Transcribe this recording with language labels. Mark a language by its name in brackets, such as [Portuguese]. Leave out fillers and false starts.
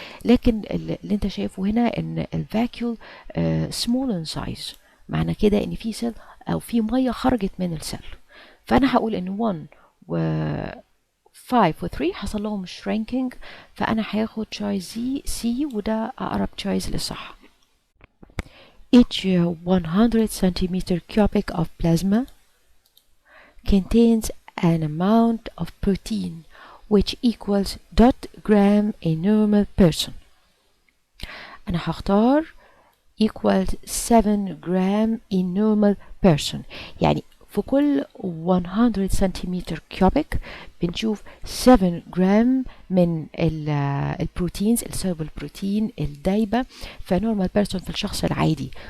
[Arabic] لكن اللي انت شايفه هنا ان الفاكيول [English] small in size، [Arabic] معنى كده ان في سيل او في مية خرجت من السيل. فانا هقول ان 1 و 5 و 3 حصل لهم shrinking، فأنا هاخد choice C وده أقرب choice للصح. [English] Each 100 centimeter cubic of plasma contains an amount of protein which equals .gram in normal person. [Arabic] أنا هختار [English] equals 7 gram in normal person، [Arabic] يعني في كل 100 سنتيمتر كيوبيك بنشوف 7 جرام من البروتينز، السولبل بروتين الدايبة في نورمال بيرسون في الشخص العادي.